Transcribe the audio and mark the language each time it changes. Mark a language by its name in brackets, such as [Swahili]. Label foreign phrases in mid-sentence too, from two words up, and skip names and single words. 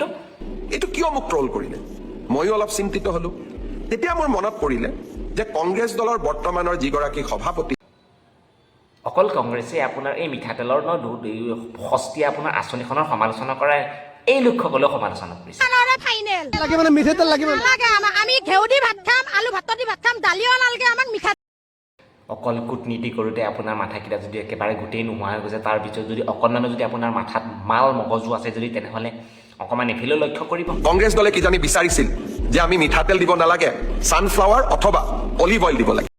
[Assamese] এইটো কিয় মোক ট্ৰল কৰিলে ময়ো অলপ চিন্তিত হ'লোঁ তেতিয়া মোৰ মনত পৰিলে যে কংগ্ৰেছ দলৰ বৰ্তমানৰ যিগৰাকী সভাপতি অকল কংগ্ৰেছে আপোনাৰ এই মিঠাতেলৰ সস্তীয়া আপোনাৰ আঁচনিখনৰ সমালোচনা কৰা এই লোকসকলেও সমালোচনা কৰিছে [Hindi] लगे मैंने मीठे तेल लगे [Assamese] আমি ঘেউ দি ভাত খাম আলু ভাত দি ভাত খাম দালিও নালাগে আমাক মিঠা অকল কূটনীতি কৰোঁতে আপোনাৰ মাথাকেইটা যদি একেবাৰে গোটেই নোহোৱা হৈ গৈছে তাৰ পিছত যদি অকণমানো যদি আপোনাৰ মাথাত মাল মগজু আছে যদি তেনেহ'লে অকণমান এফালেও লক্ষ্য কৰিব কংগ্ৰেছ দলে কিজানি বিচাৰিছিল যে আমি মিঠাতেল দিব নালাগে ছানফ্লাৱাৰ অথবা [English] olive oil [Assamese] দিব লাগে